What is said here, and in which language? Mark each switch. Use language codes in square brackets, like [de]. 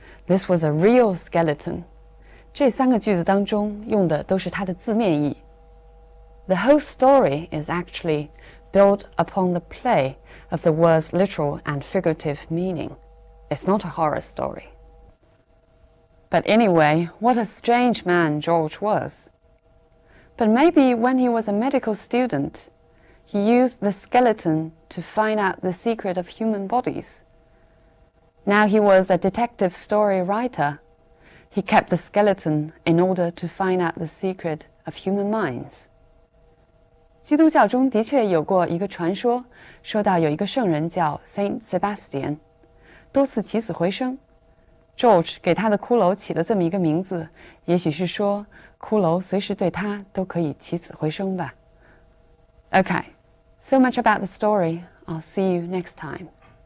[en] This was a real skeleton. [zh] 这三个句子当中用的都是它的字面意。 [en] The whole story is actually built upon the play of the words literal and figurative meaning. It's not a horror story. But anyway, what a strange man George was. But maybe when he was a medical student, he used the skeleton to find out the secret of human bodies. Now he was a detective story writer. He kept the skeleton in order to find out the secret of human minds. [zh] 基督教中的确有过一个传说，说到有一个圣人叫 Saint Sebastian， 多次起死回生。 George 给他的骷髅起了这么一个名字，也许是说骷髅随时对他都可以起死回生吧。 [en] Okay, so much about the story. I'll see you next time.